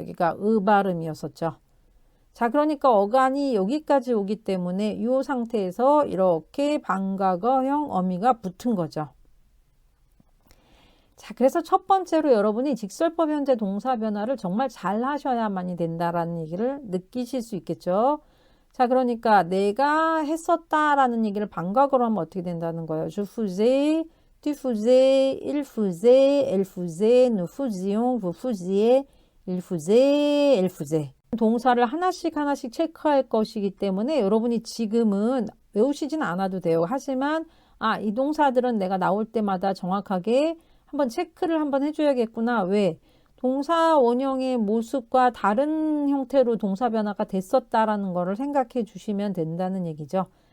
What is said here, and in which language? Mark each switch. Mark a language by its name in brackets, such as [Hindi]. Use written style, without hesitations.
[Korean] 여기가 으 발음이었었죠. 자, 그러니까 어간이 여기까지 오기 때문에 이 상태에서 이렇게 방과거형 어미가 붙은 거죠. 자, 그래서 첫 번째로 여러분이 직설법 현재 동사 변화를 정말 잘 하셔야만이 된다라는 얘기를 느끼실 수 있겠죠. 자, 그러니까 내가 했었다라는 얘기를 방과거로 하면 어떻게 된다는 거예요? [French] Je faisais, tu faisais, il faisait, elle faisait, nous faisions, vous faisiez, il faisait, elle faisait. [Korean] 동사를 하나씩 체크할 것이기 때문에 여러분이 지금은 외우시진 않아도 돼요. 하지만 이 동사들은 내가 나올 때마다 정확하게 한번 체크를 한번 해줘야겠구나. 왜? 동사 원형의 모습과 다른 형태로 동사 변화가 됐었다라는 거를 생각해 주시면 된다는 얘기죠.